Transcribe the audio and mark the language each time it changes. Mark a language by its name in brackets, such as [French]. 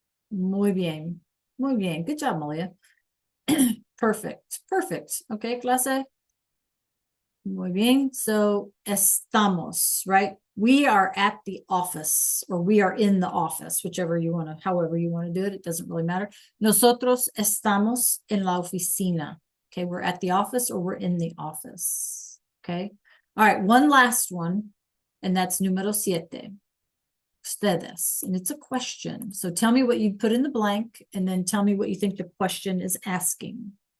[Spanish] Muy bien. Muy bien. [English] Good job, [Spanish] Malia. [English] Perfect. Perfect. [Spanish] Okay, clase. Muy bien. [English] So, [Spanish] estamos, [English] right? We are at the office or we are in the office, whichever you want to, however you want to do it. It doesn't really matter. [Spanish] Nosotros estamos en la oficina. [English] Okay, we're at the office or we're in the office. Okay. All right, one last one, and that's número 7. [Spanish] Ustedes, [English] and it's a question. So tell me what you put in the blank and then tell me what you think the question is asking.